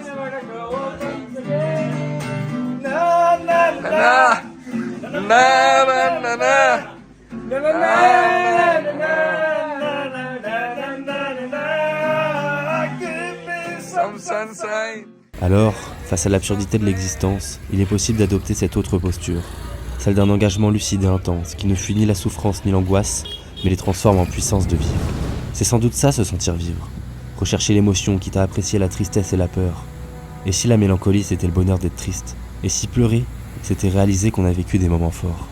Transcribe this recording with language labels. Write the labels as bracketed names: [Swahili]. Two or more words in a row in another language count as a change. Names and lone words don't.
[English] I wanna go once again. Na na na ना ना ना ना ना na na na na na na. Give me some some sunshine. [French] Alors, Face à l'absurdité de l'existence, il est possible d'adopter cette autre posture, celle d'un engagement lucide et intense qui ne fuit ni la souffrance ni l'angoisse, mais les transforme en puissance de vivre. C'est sans doute ça, se sentir vivre. Rechercher l'émotion qui t'a apprécié la tristesse et la peur. Et si la mélancolie c'était le bonheur d'être triste? Et si pleurer, c'était réaliser qu'on a vécu des moments forts?